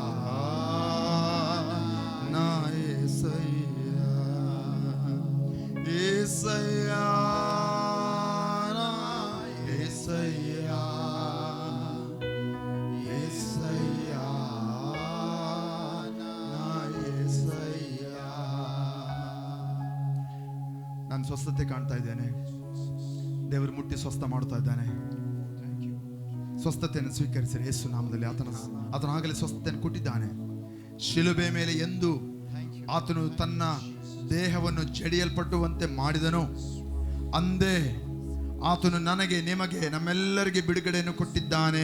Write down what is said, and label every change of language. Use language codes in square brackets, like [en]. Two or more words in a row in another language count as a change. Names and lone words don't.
[te] నా యేసయ్యా, యేసయ్యా, నా యేసయ్యా, యేసయ్యా, నా యేసయ్యా. [kn] ನಾನು ಸ್ವಸ್ಥತೆ ಕಾಣ್ತಾ ಇದ್ದೇನೆ. ದೇವರು ಮುಟ್ಟಿ ಸ್ವಸ್ಥ ಮಾಡ್ತಾ ಇದ್ದಾನೆ. ಸ್ವಸ್ಥತೆಯನ್ನು ಸ್ವೀಕರಿಸಿರಿ ಯೇಸು ನಾಮದಲ್ಲಿ. ಆತನಾಗಲೇ ಸ್ವಸ್ಥತೆಯನ್ನು ಕೊಟ್ಟಿದ್ದಾನೆ. ಶಿಲುಬೆ ಮೇಲೆ ಎಂದು ಆತನು ತನ್ನ ದೇಹವನ್ನು ಜಡಿಯಲ್ಪಟ್ಟುವಂತೆ ಮಾಡಿದನು, ಅಂದೇ ಆತನು ನನಗೆ, ನಿಮಗೆ, ನಮ್ಮೆಲ್ಲರಿಗೆ ಬಿಡುಗಡೆಯನ್ನು ಕೊಟ್ಟಿದ್ದಾನೆ.